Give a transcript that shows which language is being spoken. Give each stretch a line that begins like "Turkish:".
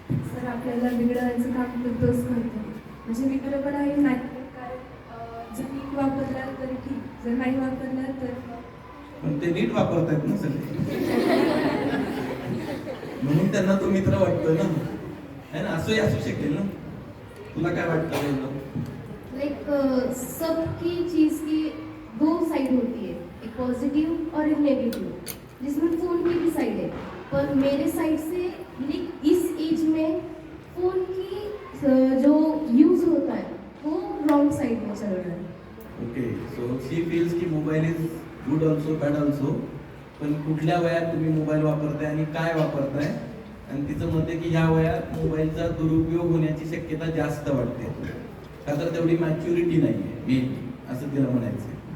Marathi: Sir आपल्याला बिघडवायचं काम तर तोच करतो. म्हणजे मित्र पण आहे नाही कारण जर नीट वापरला तर ठीक, जर नाही वापरला तर पण ते नीट वापरतायत ना सगळे, म्हणून त्यांना तो मित्र वाटतो ना, है ना? असंही असू शकेल ना. तुला काय वाटतं वेगळं?
Hindi: लाइक सबकी चीज़ की दो साइड होती है, एक पॉजिटिव और एक नेगेटिव, जिसमें फ़ोन की भी साइड है. पर मेरे साइड से लाइक इस एज में फ़ोन की जो यूज़ होता है वो रॉन्ग साइड में चल रहा है.
English: Okay, so she feels की mobile is good also bad also.
Marathi: पण कुठल्या वयात तुम्ही मोबाईल वापरताय आणि काय वापरताय, आणि तिचं मत आहे की ह्या वयात मोबाईलचा दुरुपयोग होण्याची शक्यता जास्त वाटते, का तर तेवढी मॅच्युरिटी नाही आहे मी, असं तिला म्हणायचं.